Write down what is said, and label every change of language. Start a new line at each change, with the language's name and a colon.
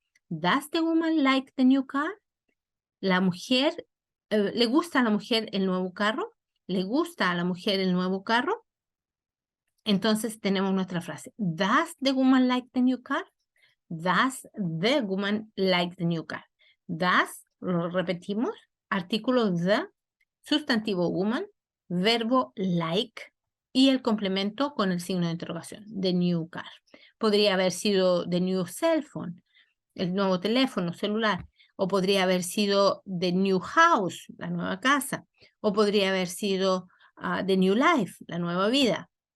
English: Does the woman like the new car?
Spanish: La mujer, ¿le gusta a la mujer el nuevo carro? ¿Le gusta a la mujer el nuevo carro? Entonces tenemos nuestra frase.
English: Does the woman like the new car? Does the woman like the new car?
Spanish: Does, lo repetimos, artículo the, sustantivo woman, verbo like y el complemento con el signo de interrogación,
English: the new car.
Spanish: Podría haber sido
English: the new cell phone,
Spanish: el nuevo teléfono celular, o podría haber sido
English: the new house,
Spanish: la nueva casa, o podría haber sido
English: the new life,
Spanish: la nueva vida.